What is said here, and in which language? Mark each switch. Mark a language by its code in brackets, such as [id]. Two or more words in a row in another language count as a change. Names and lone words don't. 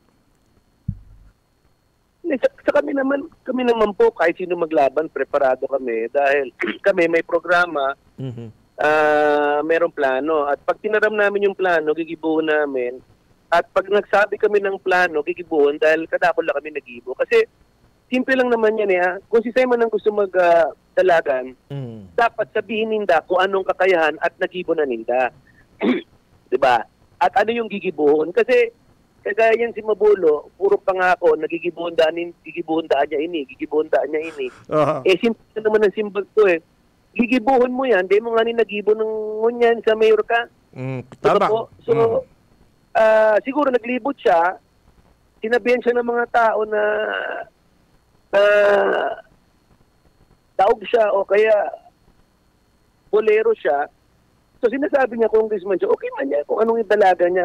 [tl] Sa kami naman po, kahit sino maglaban, preparado kami. Dahil kami may programa, merong plano. At pag tinaram namin yung plano, gigibuhon namin. At pag nagsabi kami ng plano, gigibuhon dahil [bik] kadako lang kami nagibo. [tl] Kasi simple lang naman yan kung si Simon ang gusto magdalagan, dapat sabihin ninda kung anong kakayahan at [bik] nagibo na ninda. [tl] Diba? At ano yung gigibuhon? Kasi Kaya yan si Mabulo, puro pangako, [bik] gigibundaan niya ini. Simple naman ang simbag to eh. Gigibuhon mo yan, di mo nga nagibo ng ngunyan sa mayor ka. [tl] Tama. Po? So, siguro naglibot siya, sinabihan siya ng mga tao na taog siya o kaya bolero siya. So sinasabi niya, congressman siya, okay man niya kung anong idalaga niya.